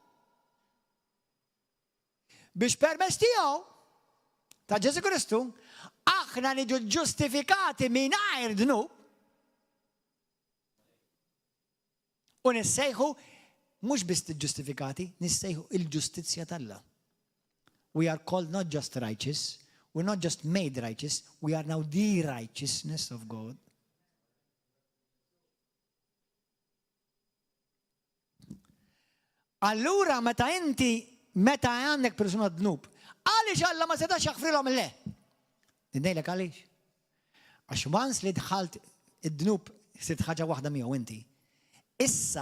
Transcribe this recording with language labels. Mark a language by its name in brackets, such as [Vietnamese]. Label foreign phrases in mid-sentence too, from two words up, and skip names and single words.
[Maltese] Biex permezz tiegħu ta' Ġesu Kristu aħna niġu ġustifikati mingħajr dnub. U nissejħu, mhux biss tiġġustifikati, nissejħu il-ġustizzja tal-Alla. [English] We are called not just righteous, we're not just made righteous, we are now the righteousness of God. [Maltese] Allura meta għandek persuna dnub, għaliex Alla ma setax jaħfrilhom le? Nidejlek għaliex? Għax once li dħalt id-dnub sirt ħaġa waħda miegħu inti.